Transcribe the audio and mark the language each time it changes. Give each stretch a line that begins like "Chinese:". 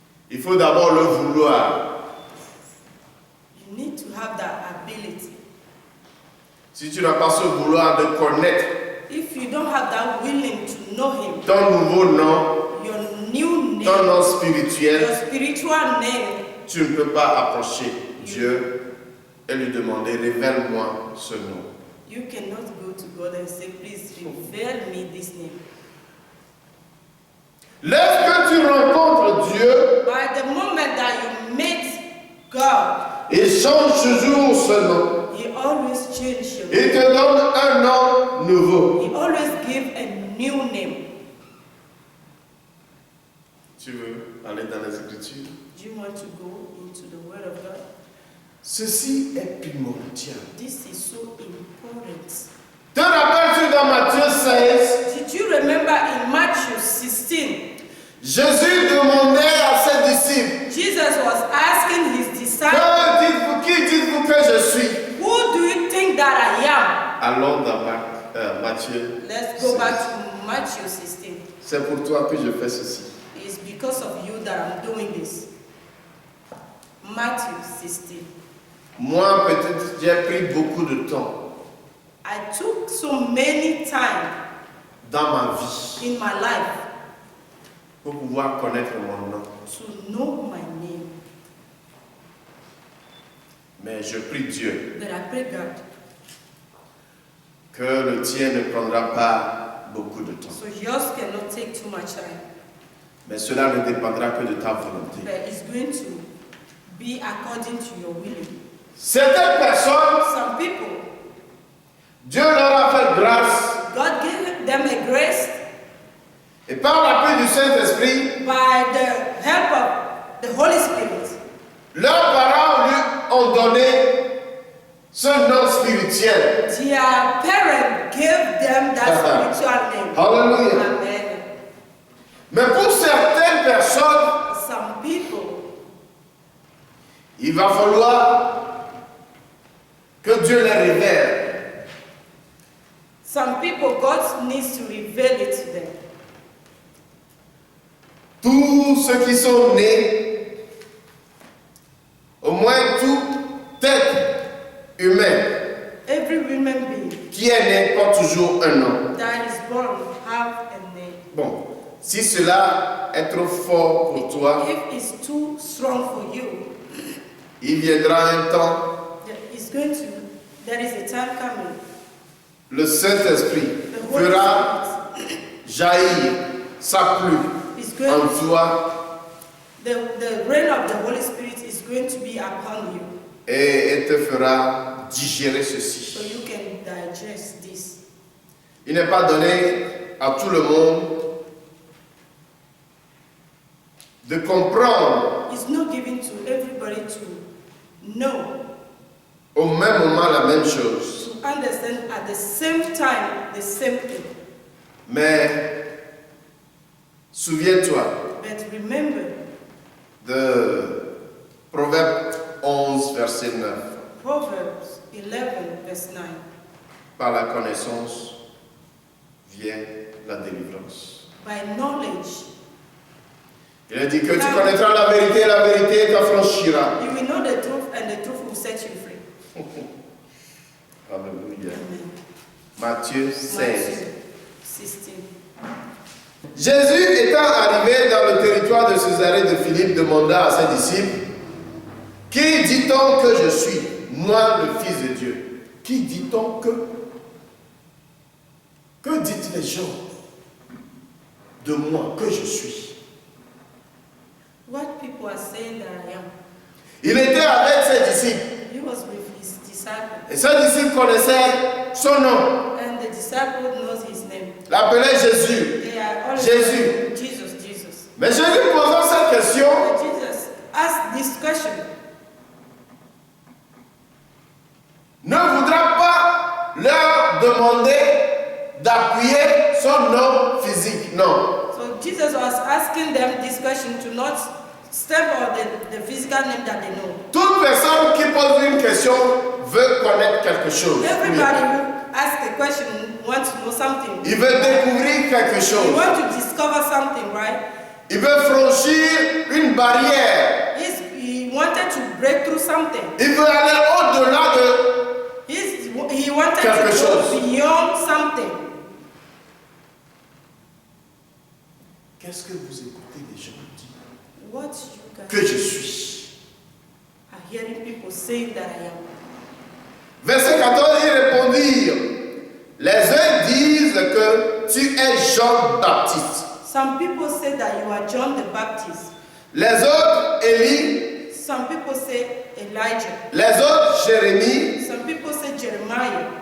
French: Il faut d'abord le vouloir.
English: You need to have that ability.
French: Si tu n'as pas ce vouloir de connaître
English: If you don't have that willing to know him,
French: ton nouveau nom,
English: your new
French: ton
English: name,
French: nom spirituel,
English: your spiritual name,
French: tu ne peux pas approcher Dieu et lui demander, révèle-moi ce nom.
English: you cannot go to God and say, please reveal me this name.
French: Lorsque tu rencontres Dieu,
English: By the moment that you meet God,
French: il change toujours ce nom.
English: he always changes your
French: Il te donne un nom nouveau.
English: He always gives a new name.
French: Tu veux aller dans les Écritures?
English: Do you want to go into the Word of God?
French: Ceci est primordial.
English: This is so important.
French: Te rappelles-tu dans Matthieu 16,
English: Did you remember in Matthew 16,
French: Jésus demandait à ses disciples,
English: Jesus was asking his disciples,
French: qui dites-vous que je suis?
English: who do you think that I
French: Allons dans Matthieu.
English: am? Let's go
French: 16.
English: back to Matthew 16.
French: C'est pour toi que je fais ceci.
English: It's because of you that I'm doing this. Matthew 16.
French: Moi, peut-être, j'ai pris beaucoup de temps
English: I took so many time
French: dans ma vie
English: in my life
French: pour pouvoir connaître mon nom.
English: to know my name.
French: Mais je prie Dieu
English: But I pray God,
French: que le tien ne prendra pas beaucoup de temps.
English: so yours cannot take too much time,
French: Mais cela ne dépendra que de ta volonté.
English: but it's going to be according to your willing.
French: Certaines personnes,
English: Some people,
French: Dieu leur a fait grâce
English: God gave them a grace
French: et par l'appui du Saint-Esprit,
English: by the help of the Holy Spirit.
French: leurs parents lui ont donné ce nom spirituel.
English: Their parent gave them that spiritual name. Hallelujah. Amen.
French: Mais pour certaines personnes,
English: Some people,
French: il va falloir que Dieu les révèle.
English: some people, God needs to reveal it to them.
French: Tous ceux qui sont nés, au moins tout être humain
English: Every human being
French: qui est né porte toujours un nom.
English: that is born have a name.
French: Bon, si cela est trop fort pour toi,
English: If it's too strong for you,
French: il viendra un temps,
English: there is a time coming.
French: le Saint-Esprit
English: The Holy
French: fera
English: Spirit
French: jaillir sa pluie
English: is
French: en
English: going
French: toi
English: the rain of the Holy Spirit is going to be upon you,
French: et elle te fera digérer
English: so
French: ceci.
English: you can digest this.
French: Il n'est pas donné à tout le monde de comprendre
English: It's not given to everybody to know,
French: au même moment la même chose.
English: to understand at the same time the same thing.
French: Mais souviens-toi
English: But remember,
French: de Proverbe 11, verset 9.
English: Proverbs 11, verse 9.
French: Par la connaissance vient la délivrance.
English: By knowledge,
French: Il a dit que tu connaîtras la vérité t'affranchira.
English: you will know the truth, and the truth will set you free. Alléluia. Amen.
French: Matthieu 16.
English: Matthew 16.
French: Jésus étant arrivé dans le territoire de Césarée de Philippe, demanda à ses disciples, qui dit-on que je suis, moi le Fils de Dieu? Qui dit-on que? Que dites les gens de moi que je suis?
English: What people are saying that I am.
French: Il était avec ses disciples.
English: He was with his disciples.
French: Et ses disciples connaissaient son nom.
English: And the disciple knows his name.
French: L'appelaient Jésus.
English: They are always
French: Jésus.
English: Jesus, Jesus.
French: Mais Jésus posant cette question,
English: But Jesus asked this question.
French: ne voudra pas leur demander d'appuyer son nom physique. Non.
English: So Jesus was asking them this question to not step on the physical name that they know.
French: Toute personne qui pose une question veut connaître quelque chose.
English: Everybody who asks a question wants to know something.
French: Il veut découvrir quelque
English: You
French: chose.
English: want to discover something, right?
French: Il veut franchir une barrière.
English: He wanted to break through something.
French: Il veut aller au-delà de...
English: He wanted
French: Quelque
English: to
French: chose.
English: go beyond something.
French: Qu'est-ce que vous écoutez les gens dire
English: What you
French: que
English: guys
French: je suis?
English: are hearing people saying that I am.
French: Verset 14, ils répondirent. Les uns disent que tu es Jean Baptiste.
English: Some people say that you are John the Baptist.
French: Les autres, Élie.
English: Some people say Elijah.
French: Les autres, Jérémie.
English: Some people say Jeremiah.